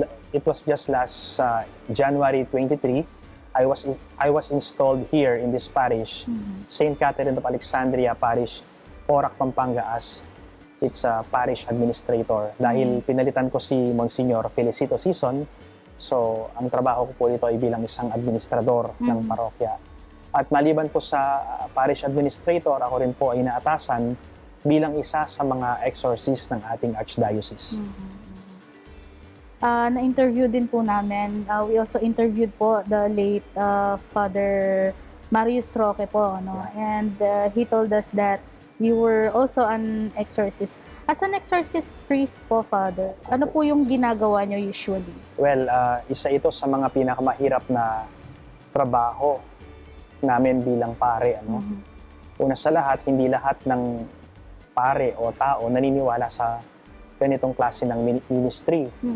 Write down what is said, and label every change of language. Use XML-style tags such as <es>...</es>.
<en>It was just last January 23, I was installed here in this parish, St. Catherine of Alexandria Parish, Porac, Pampanga, as its parish administrator.</en> <tl>Dahil pinalitan ko si Monsignor Felicito Sison, so ang trabaho ko po dito ay bilang isang administrador ng parokya. At maliban po sa parish administrator, ako rin po ay naatasan bilang isa sa mga exorcist ng ating archdiocese. Na-interview din po namin.</tl> <en>We also interviewed po the late Father Marius Roque po, no? And he told us that you were also an exorcist. As an exorcist priest</en> <tl>po, Father, ano po yung ginagawa nyo usually? Well, isa ito sa mga pinakamahirap na trabaho namin bilang pare. Una sa lahat, hindi lahat ng pare o tao naniniwala sa ganitong klase ng ministry.</tl>